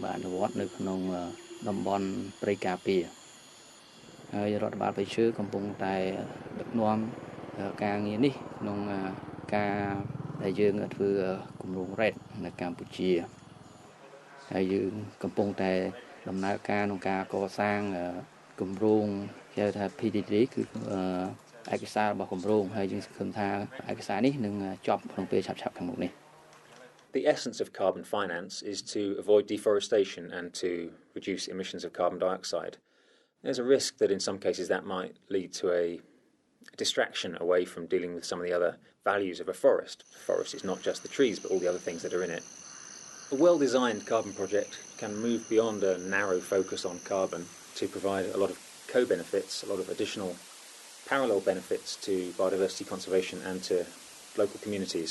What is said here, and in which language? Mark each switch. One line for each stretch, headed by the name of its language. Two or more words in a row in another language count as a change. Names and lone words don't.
Khmer: បានអនុវត្តនៅក្នុងតំបន់ព្រៃការពារហើយរដ្ឋបាលបេឈើកំពុងតែដឹកនាំការងារនេះក្នុងការដែលយើងធ្វើគម្រោង RED នៅកម្ពុជាហើយយើងកំពុងតែដំណើរការក្នុងការកសាងគម្រោងគេហៅថា PDD គឺឯកសាររបស់គម្រោងហើយយើងសង្ឃឹមថាឯកសារនេះនឹងចប់ក្នុងពេលឆាប់ៗខាងមុខនេះ
English: The essence of carbon finance is to avoid deforestation and to reduce emissions of carbon dioxide. There's a risk that in some cases that might lead to a distraction away from dealing with some of the other values of a forest. A forest is not just the trees but all the other things that are in it. A well-designed carbon project can move beyond a narrow focus on carbon to provide a lot of co-benefits, a lot of additional parallel benefits to biodiversity conservation and to local communities.